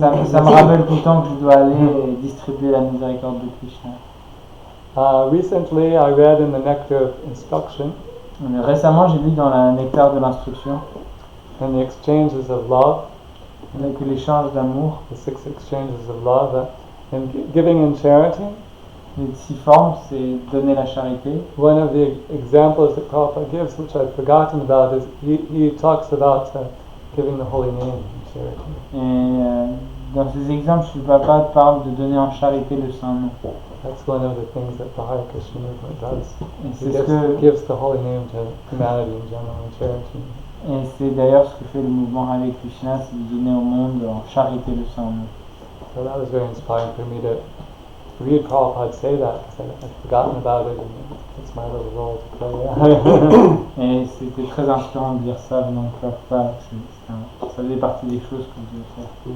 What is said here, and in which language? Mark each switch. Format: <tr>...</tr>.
<fr>Ça me rappelle tout le temps que je dois aller et distribuer la miséricorde de Krishna.</fr> <en>Recently, I read in the Nectar of Instruction,</en> <fr>Récemment, j'ai lu dans la Nectar de l'instruction</fr> <en>in the exchanges of love,</en> <fr>que l'échange d'amour,</fr> <en>the 6 exchanges of love, that in giving in charity,</en> <fr>les 6 formes, c'est donner la charité.</fr> <en>one of the examples that Prabhupada gives, which I've forgotten about, is he talks about giving the holy name in charity.</en> <fr>Et dans ces exemples, le Papa parle de donner en charité le Saint-Nom.</fr> <en>That's one of the things that the Hare Krishna movement does.</en> <fr>Et</fr> <en>It</en> <fr>c'est ce</fr> <en>gives the holy name to humanity in general in charity.</en> <fr>Et c'est d'ailleurs ce que fait le mouvement Avec Krishna, c'est de donner au monde en charité le Saint-Nom.</fr> <en>So that was very inspiring for me to read Prabhupada say that, because I'd forgotten about it, and it's my little role to play.</en> <fr>Et c'était très inspirant de dire ça venant de Prabhupada, ça faisait partie des choses que je devais faire.</fr>